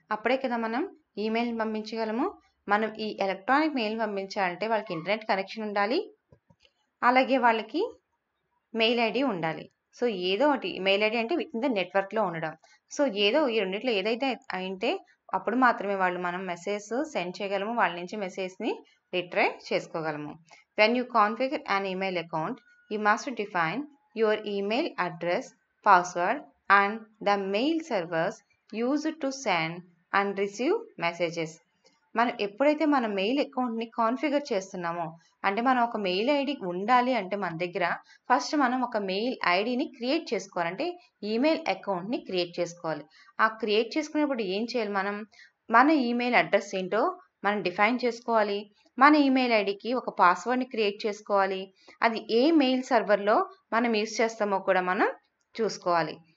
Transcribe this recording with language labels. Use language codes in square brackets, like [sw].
[te] అప్పుడే కదా మనం ఈమెయిల్ని పంపించగలము. మనం ఈ ఎలక్ట్రానిక్ మెయిల్ పంపించాలంటే వాళ్ళకి ఇంటర్నెట్ కనెక్షన్ ఉండాలి, అలాగే వాళ్ళకి మెయిల్ ఐడి ఉండాలి. సో ఏదో ఒకటి మెయిల్ ఐడి అంటే [en] with in the [te] నెట్వర్క్లో ఉండడం. సో ఏదో ఈ రెండిట్లో ఏదైతే అయితే అప్పుడు మాత్రమే వాళ్ళు మనం మెసేజ్ సెండ్ చేయగలము, వాళ్ళ నుంచి మెసేజ్ని retrieve చేసుకోగలము. [en] When you configure an email account, you must define your email address, password and the mail servers used to send and receive messages. [te] మనం ఎప్పుడైతే మన మెయిల్ అకౌంట్ని కాన్ఫిగర్ చేస్తున్నామో, అంటే మనం ఒక మెయిల్ ఐడి ఉండాలి అంటే మన దగ్గర ఫస్ట్ మనం ఒక మెయిల్ ఐడిని క్రియేట్ చేసుకోవాలి, అంటే ఈమెయిల్ అకౌంట్ని క్రియేట్ చేసుకోవాలి. ఆ క్రియేట్ చేసుకునేప్పుడు ఏం చేయాలి, మనం మన ఈమెయిల్ అడ్రస్ ఏంటో మనం డిఫైన్ చేసుకోవాలి, మన ఈమెయిల్ ఐడికి ఒక పాస్వర్డ్ని క్రియేట్ చేసుకోవాలి, అది ఏ మెయిల్ సర్వర్లో మనం యూజ్ చేస్తామో కూడా మనం చూసుకోవాలి.